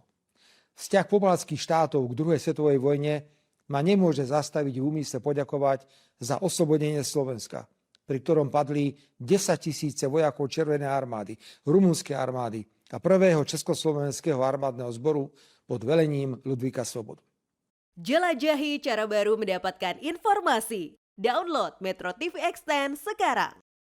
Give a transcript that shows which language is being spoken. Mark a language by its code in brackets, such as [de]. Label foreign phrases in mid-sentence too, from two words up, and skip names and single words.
[sk] Vzťah pobaltských štátov k druhej svetovej vojne ma nemôže zastaviť v úmysle poďakovať za oslobodenie Slovenska, pri ktorom padli 10 000 vojakov Červenej armády, rumunskej armády a prvého československého armádneho zboru pod velením Ludvíka Svobodu. [id] Jelajahi cara baru mendapatkan informasi. Download Metro TV Extend sekarang.